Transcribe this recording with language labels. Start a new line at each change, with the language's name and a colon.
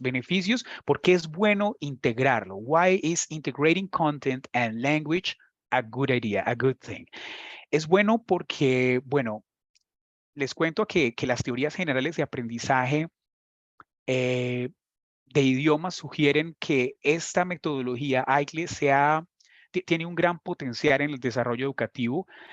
Spanish: Beneficios porque es bueno integrarlo.
English: Why is integrating content and language a good idea, a good thing?
Spanish: Es bueno porque, bueno, les cuento que las teorías generales de aprendizaje de idiomas sugieren que esta metodología AICLE tiene un gran potencial en el desarrollo educativo.